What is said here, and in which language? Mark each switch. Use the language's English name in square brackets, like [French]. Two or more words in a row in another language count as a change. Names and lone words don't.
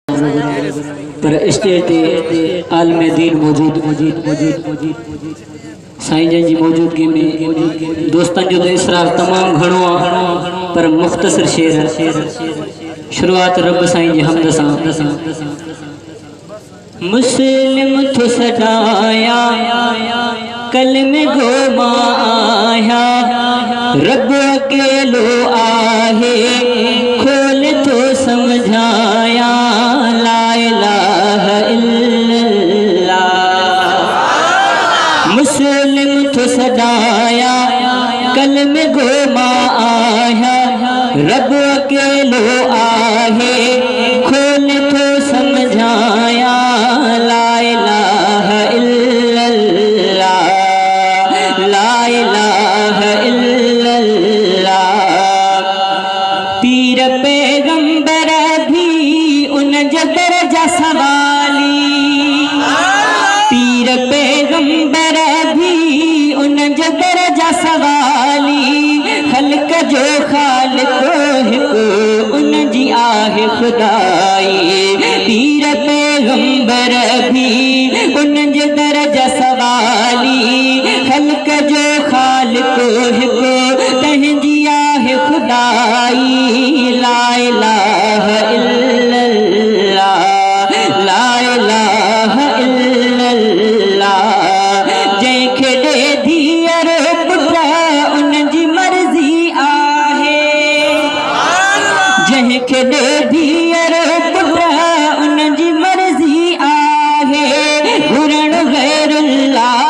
[Sindhi] पर स्टेज ते आलम दीन मौजूद साईं जन जी मौजूदगी में दोस्तन जो इसरार तमाम घणो आहे पर मुख्तसर शेर शुरुआत रब साईं जी हमद सां मुस्लिम थो सदाया कलमे गो माया रब अकेलो आहे खोल तो समझाया [Arabic] لا إله [Sindhi] इल्लल्लाह मुस्लिम थो सदाया कलमे गो माया रब अकेलो आहे खोल तो समझाया [Arabic] لا إله إلا الله لا إله إلا الله [Sindhi] पीर पैगंबर भी उन दरजा सवाली पीर पैगंबर भी उन दरजा सवाली खल्क जो खालिक हिकु उन जी आहे खुदाई पीर पैगंबर भी उन दरजा सवाली खल्क जो खालिक हिकु तंहिंजी आहे खुदाई [Arabic] لا إله إلا الله لا إله إلا الله [Sindhi] जंहिंखे ॾे धीअर पुट उन जी मर्ज़ी आहे जंहिंखे ॾे धीअर पुट उन जी मर्ज़ी आहे घुरण गैरुल्लाह